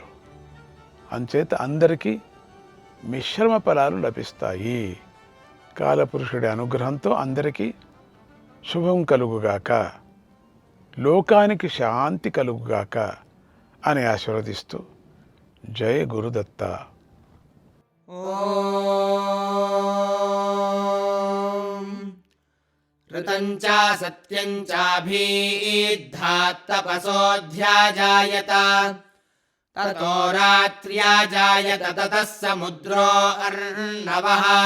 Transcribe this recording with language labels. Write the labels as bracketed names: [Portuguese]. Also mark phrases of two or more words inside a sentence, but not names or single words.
[Telugu] అంచేత అందరికీ మిశ్రమ ఫలాలు లభిస్తాయి. కాలపురుషుడి అనుగ్రహంతో అందరికీ శుభం కలుగుగాక, లోకానికి శాంతి కలుగుగాక అని ఆశీర్వదిస్తూ జయ గురుదత్త. [Sanskrit] ऋतञ्च सत्यञ्च भीद्धात्तपसोऽध्याजायत ततो रात्र्याजायत ततः समुद्रो अर्णवः